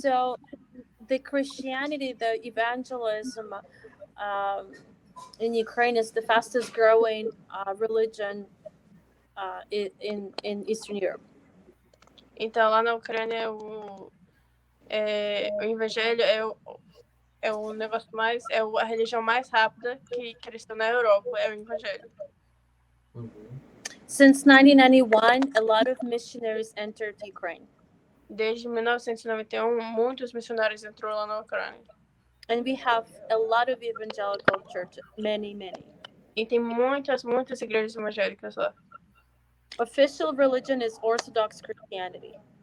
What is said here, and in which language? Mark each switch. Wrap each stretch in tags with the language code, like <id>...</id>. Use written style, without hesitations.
<en>so the Christianity, the evangelism in Ukraine is the fastest growing religion in Eastern Europe.</en> <pt>Então lá na Ucrânia o evangelho é o negócio mais a religião mais rápida que cresceu na Europa, é o evangelho.</pt> <en>Since 1991, a lot of missionaries entered Ukraine.</en> <pt>Desde 1991, muitos missionários entrou lá na Ucrânia.</pt> <en>And we have a lot of evangelical churches, many.</en> <pt>E tem muitas igrejas evangélicas lá.</pt> <en>Official religion is Orthodox Christianity.</en>